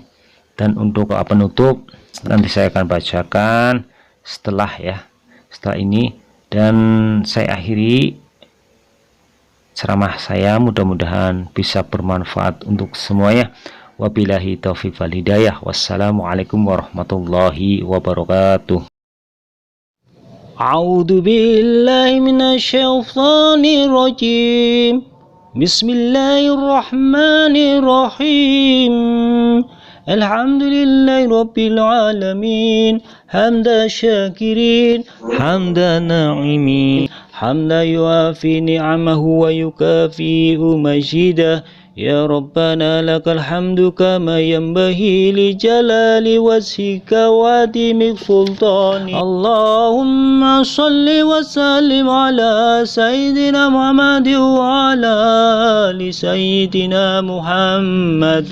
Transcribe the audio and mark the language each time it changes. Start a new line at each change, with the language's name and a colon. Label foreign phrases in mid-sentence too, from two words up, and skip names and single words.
Indonesian: Dan untuk penutup nanti saya akan bacakan setelah ini, dan saya akhiri ceramah saya, mudah-mudahan bisa bermanfaat untuk semuanya.
Arabic: وبالله التوفيق والهداية. والسلام عليكم ورحمة الله وبركاته. أعوذ بالله من الشيطان الرجيم. Bismillahirrahmanirrahim. الحمد لله رب العالمين, حمد الشاكرين، حمد الناعمين، حمدا يوافي نعمه ويكافئ مزيده. يا ربنا لك الحمد كما ينبغي لجلال وجهك وعظيم سلطانك. اللهم صل وسلم على سيدنا محمد وعلى آل سيدنا محمد.